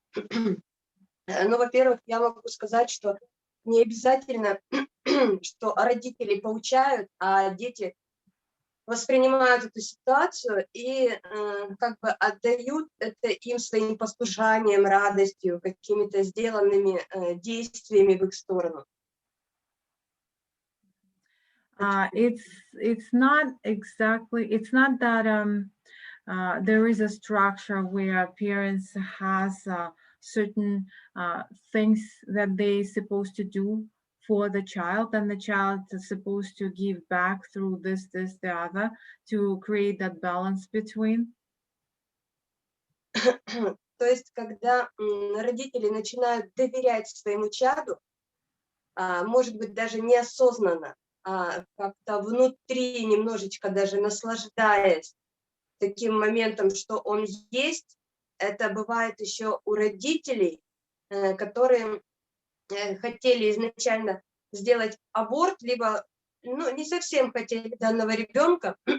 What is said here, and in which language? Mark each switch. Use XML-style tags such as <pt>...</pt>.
<ru>Ну, во-первых, я могу сказать, что не обязательно, что родители поучают, а дети воспринимают эту ситуацию и как бы отдают это им своим послушанием, радостью, какими-то сделанными действиями в их сторону.</ru> <en>It's not that there is a structure where parents has certain things that they supposed to do for the child, and the child is supposed to give back through this, the other, to create that balance between.</en> <ru>То есть, когда родители начинают доверять своему чаду, может быть, даже неосознанно, как-то внутри немножечко даже наслаждаясь таким моментом, что он есть, это бывает еще у родителей, которые хотели изначально сделать аборт, либо не совсем хотели данного ребенка,</ru>